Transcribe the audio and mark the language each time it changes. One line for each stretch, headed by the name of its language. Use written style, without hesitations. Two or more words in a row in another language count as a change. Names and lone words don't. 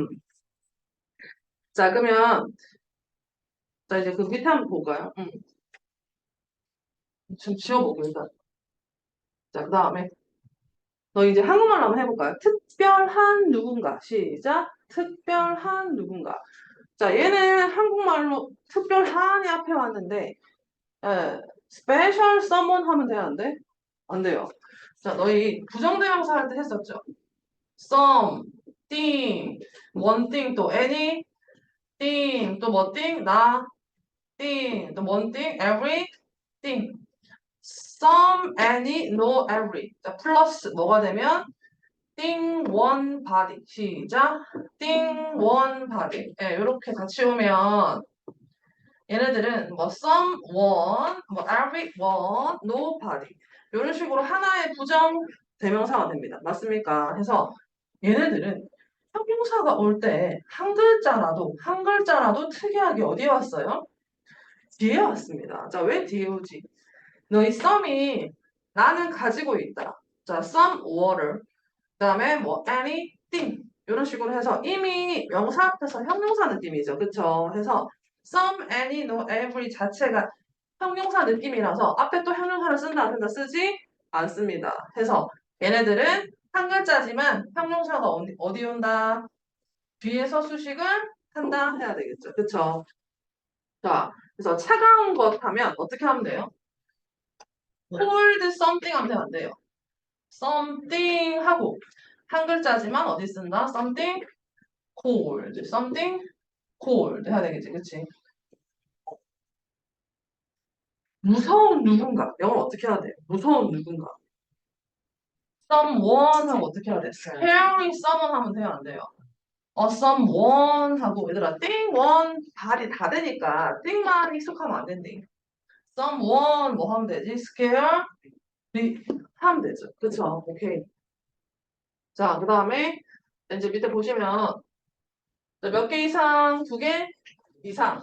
Korean: 자, 그러면 자 이제 그 밑에 한번 볼까요? 좀 지워보고 일단. 자, 그다음에 너 이제 한국말로 한번 해볼까요? 특별한 누군가. 시작. 특별한 누군가. 자, 얘는 한국말로 특별한이 앞에 왔는데
English: special someone
Korean: 하면 돼야 안 돼? 안 돼요. 자, 너희 부정대명사 할 때 했었죠?
English: some, thing, one thing, 또 any, thing, 또 뭐 thing, 나, thing, 또 one thing, every, thing. some, any, no, every.
Korean: 자, 플러스 뭐가 되면
English: thing, one, body.
Korean: 시작.
English: thing, one, body.
Korean: 예, 이렇게 같이 오면 얘네들은 뭐 someone, 뭐
English: everyone, nobody
Korean: 이런 식으로 하나의 부정 대명사가 됩니다. 맞습니까? 해서 얘네들은 형용사가 올 때 한 글자라도 특이하게 어디에 왔어요? 뒤에 왔습니다. 자, 왜 뒤에 오지? 너희 some이 나는 가지고 있다. 자,
English: some water.
Korean: 그다음에 뭐 anything 이런 식으로 해서 이미 명사 앞에서 형용사 느낌이죠. 그쵸? 해서
English: some, any, no, every
Korean: 자체가 형용사 느낌이라서 앞에 또 형용사를 쓴다 안 쓴다 쓰지 않습니다. 해서 얘네들은 한 글자지만 형용사가 어디 온다? 뒤에서 수식을 한다 해야 되겠죠. 그쵸? 자, 그래서 차가운 것 하면 어떻게 하면 돼요?
English: cold something
Korean: 하면 안 돼요. something 하고 한 글자지만 어디 쓴다?
English: something cold, something cold
Korean: 해야 되겠지, 그치? 무서운 누군가. 영어를 어떻게 해야 돼? 무서운 누군가. someone 하고 어떻게 해야 돼?
English: scary someone
Korean: 하면 돼요, 안 돼요? someone 하고 얘들아,
English: thing, one,
Korean: 발이 다 되니까 thing만 익숙하면 안 된대. someone 뭐 하면 되지? scare, 하면 되죠. 그쵸? 오케이. 자, 그 다음에 이제 밑에 보시면 몇 개 이상, 두 개 이상.